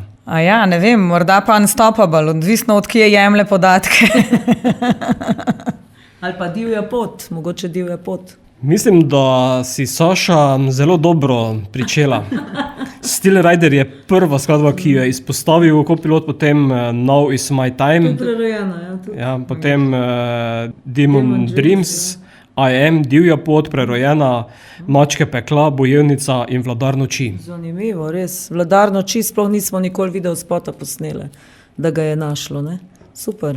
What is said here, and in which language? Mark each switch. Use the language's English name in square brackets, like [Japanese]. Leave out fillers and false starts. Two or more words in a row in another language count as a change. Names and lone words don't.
[Slovenian] A ja, ne vem, morda pa Unstoppable, odvisno od kje jemlje podatke. Ali pa Divja pot, mogoče Divja pot. Mislim, da si Saša zelo dobro pričela. Steel Rider je prva skladba, ki jo je izpostavil kopilot, potem Now is my time. Prerojena, ja. Ja, potem Demon Dreams, I am, Divja pot, Prerojena, Mačke pekla, Bojevnica in Vladar noči. Zanimivo, res. Vladar noči sploh nismo nikoli video spota posnele, da ga je našlo, ne? Super.